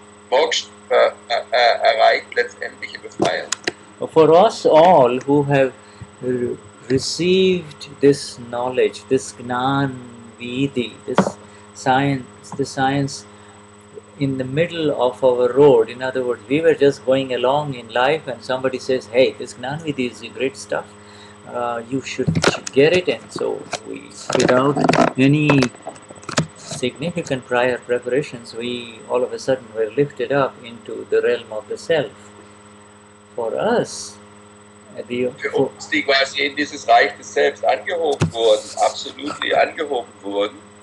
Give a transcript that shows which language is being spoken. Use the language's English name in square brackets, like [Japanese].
[German] Moksha erreicht letztendliche Befreiung. [English] For us all who have received this knowledge, this Gnan Vidi, this science in the middle of our road. In other words, we were just going along in life and somebody says, hey, this Gnani Vidi is great stuff, you should get it. And so we, without any significant prior preparations, we all of a sudden were lifted up into the realm of the self. For us, [German] für uns, die quasi in dieses Reich des Selbst angehoben wurden, absolut angehoben wurden.